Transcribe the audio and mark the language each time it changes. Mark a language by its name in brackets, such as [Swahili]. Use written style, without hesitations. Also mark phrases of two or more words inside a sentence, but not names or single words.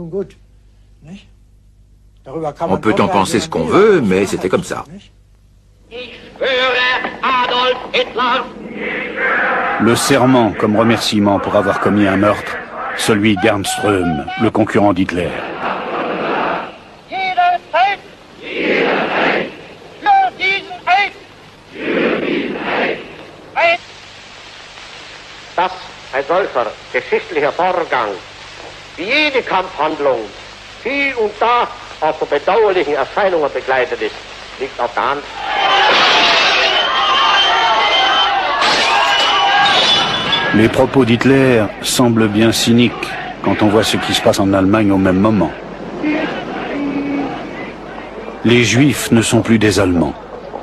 [French] On peut en penser ce qu'on veut, mais c'était comme ça. Le serment comme remerciement pour avoir commis un meurtre, celui d'Ernst Röhm, le concurrent d'Hitler. [German] Dass ein solcher geschichtlicher Vorgang, wie jede Kampfhandlung, hier und da auch von bedauerlichen Erscheinungen begleitet ist, liegt auf der Hand. [French] Les propos d'Hitler semblent bien cyniques quand on voit ce qui se passe en Allemagne au même moment. Les Juifs ne sont plus des Allemands.